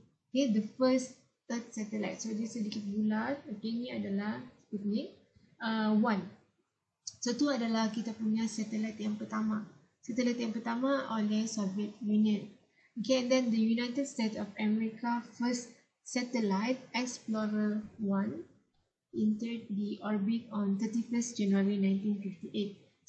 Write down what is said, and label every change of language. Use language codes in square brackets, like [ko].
[en] Okay, the first third satellite. [ms] So dia sedikit bulat. Okay, ini adalah Sputnik 1. So itu adalah kita punya satelit yang pertama. Satelit yang pertama oleh Soviet Union. [en] Okay, and then the United States of America first satellite Explorer 1 entered the orbit on 31st January 1958.